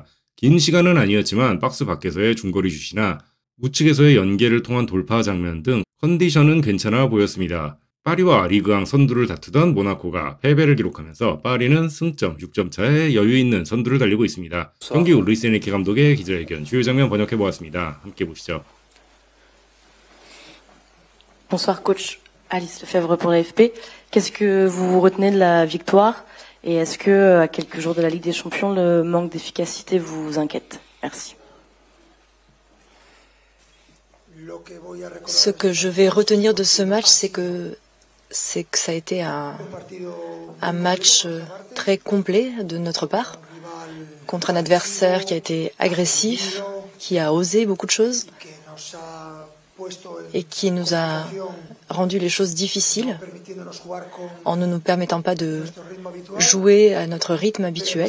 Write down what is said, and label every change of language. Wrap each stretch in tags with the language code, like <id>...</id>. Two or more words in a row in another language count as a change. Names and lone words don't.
<ko>긴 시간은 아니었지만 박스 밖에서의 중거리 슛이나 우측에서의 연계를 통한 돌파 장면 등 컨디션은 괜찮아 보였습니다. 파리와 리그왕 선두를 다투던 모나코가 패배를 기록하면서 파리는 승점 6점 차에 여유 있는 선두를 달리고 있습니다. 경기 후 루이스 에니케 감독의 기자회견 주요 장면 번역해보았습니다. 함께 보시죠.</ko> <fr>Bonsoir coach. Alice Lefebvre pour l'AFP. Qu'est-ce que vous retenez de la victoire et est-ce que, à quelques jours de la Ligue des Champions, le manque d'efficacité vous inquiète? Merci. Ce que je vais retenir de ce match, c'est que ça a été un match très complet de notre part, contre un adversaire qui a été agressif, qui a osé beaucoup de choses et qui nous a rendu les choses difficiles en ne nous permettant pas de jouer à notre rythme habituel.</fr>